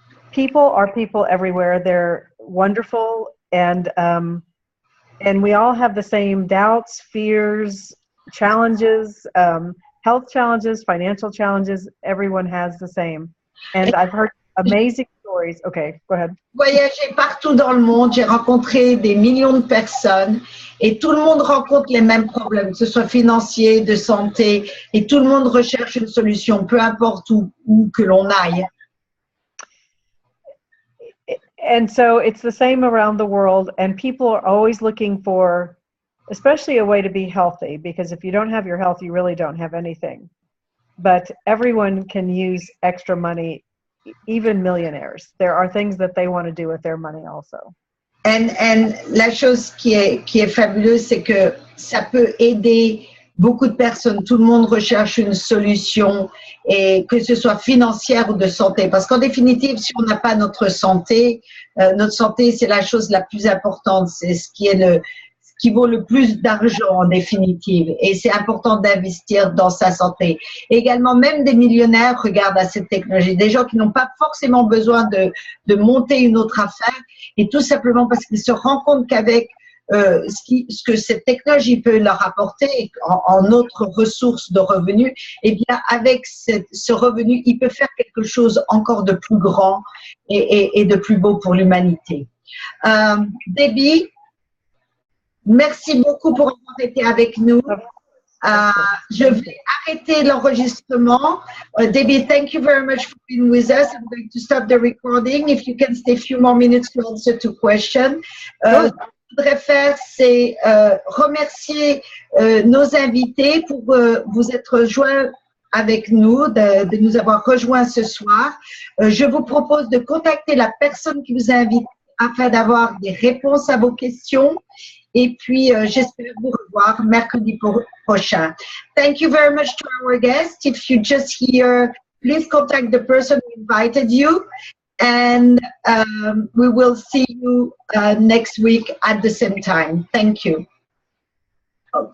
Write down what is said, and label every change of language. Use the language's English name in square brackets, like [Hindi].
[English] People are people everywhere. They're wonderful, and we all have the same doubts, fears, challenges, health challenges, financial challenges. Everyone has the same. And I've heard amazing stories. Okay, go ahead. [French] Voyager partout dans le monde, j'ai rencontré des millions de personnes et tout le monde rencontre les mêmes problèmes, que ce soit financier, de santé, et tout le monde recherche une solution, peu importe où que l'on aille. [English] And so it's the same around the world, and people are always looking for, especially a way to be healthy, because if you don't have your health, you really don't have anything. But everyone can use extra money, even millionaires. There are things that they want to do with their money also. [French] And la chose qui est fabuleuse, c'est que ça peut aider beaucoup de personnes. Tout le monde recherche une solution, et que ce soit financière ou de santé. Parce qu'en définitive, si on n'a pas notre santé, c'est la chose la plus importante. C'est ce qui qui vaut le plus d'argent en définitive. Et c'est important d'investir dans sa santé. Et également, même des millionnaires regardent à cette technologie. Des gens qui n'ont pas forcément besoin de monter une autre affaire, et tout simplement parce qu'ils se rendent compte qu'avec ce que cette technologie peut leur apporter en autres ressources de revenus, eh bien, avec ce revenu, il peut faire quelque chose encore de plus grand et de plus beau pour l'humanité. Debbie, merci beaucoup pour avoir été avec nous. Je vais arrêter l'enregistrement. [English] Debbie, thank you very much for being with us. I'm going to stop the recording. If you can stay a few more minutes to answer to questions. [French] Ce que je voudrais faire, c'est remercier nos invités pour vous être joints avec nous, de nous avoir rejoints ce soir. Je vous propose de contacter la personne qui vous a invité afin d'avoir des réponses à vos questions. Et puis, j'espère vous revoir mercredi prochain. [English] Thank you very much to our guests. If you just hear, please contact the person who invited you. And we will see you next week at the same time. Thank you. Okay.